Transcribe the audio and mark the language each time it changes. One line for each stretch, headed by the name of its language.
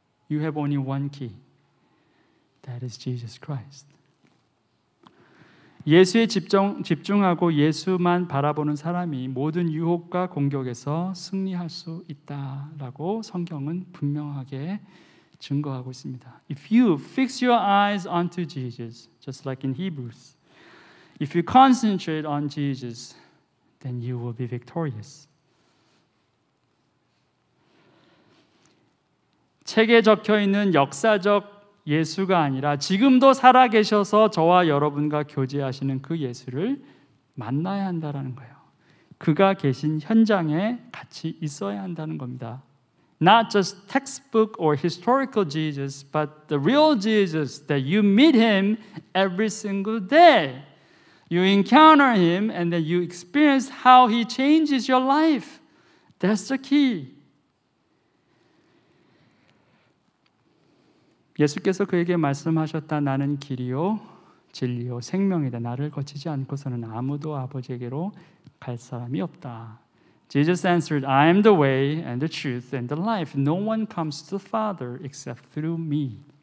English: You have only one key. That is Jesus Christ.
Korean: 예수에 집중하고 예수만 바라보는 사람이 모든 유혹과 공격에서 승리할 수 있다라고 성경은 분명하게 증거하고 있습니다.
English: If you fix your eyes onto Jesus, just like in Hebrews, if you concentrate on Jesus, then you will be victorious.
Korean: 책에 적혀 있는 역사적 예수가 아니라 지금도 살아계셔서 저와 여러분과 교제하시는 그 예수를 만나야 한다는 거예요. 그가 계신 현장에 같이 있어야 한다는 겁니다.
English: Not just textbook or historical Jesus, but the real Jesus that you meet him every single day. You encounter him and then you experience how he changes your life. That's the key.
Korean: 예수께서 그에게 말씀하셨다. 나는 길이요 진리요 생명이다. 나를 거치지 않고서는 아무도 아버지에게로 갈 사람이 없다.
English: Jesus answered, I am the way and the truth and the life. No one comes to the Father except through me.